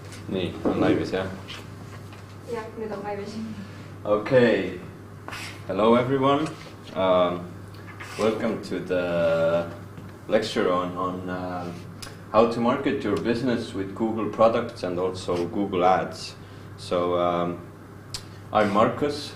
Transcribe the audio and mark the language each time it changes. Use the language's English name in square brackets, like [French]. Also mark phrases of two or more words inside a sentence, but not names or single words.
[Estonian] Nii, on laivis, jah? Jah, nüüd on laivis. [English] Okay. Hello everyone. Welcome to the lecture on how to market your business with Google products and also Google Ads. So I'm Marcus.